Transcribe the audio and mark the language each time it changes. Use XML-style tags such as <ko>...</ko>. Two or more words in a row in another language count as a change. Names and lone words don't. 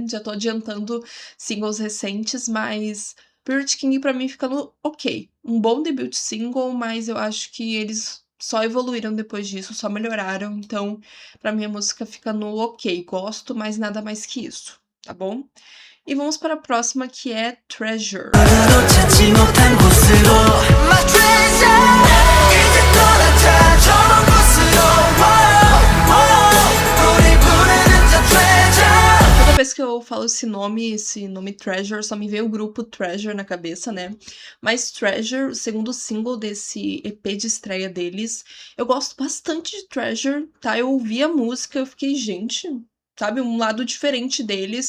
<pt>Já tô adiantando singles recentes, mas Pirate King pra mim fica no ok. Um bom debut single, mas eu acho que eles só evoluíram depois disso, só melhoraram. Então, pra mim a música fica no ok. Gosto, mas nada mais que isso, tá bom? E vamos para a próxima, que é Treasure.</pt> <en>My treasure.</en> <ko>이제 떠나자 저 곳으로. 우리 부르는 저 treasure.</ko> <pt>Toda vez que eu falo esse nome Treasure, só me vem o grupo Treasure na cabeça, né? Mas Treasure, o segundo single desse EP de estreia deles, eu gosto bastante de Treasure, tá? Eu ouvi a música, eu fiquei, gente, sabe, um lado diferente deles.</pt>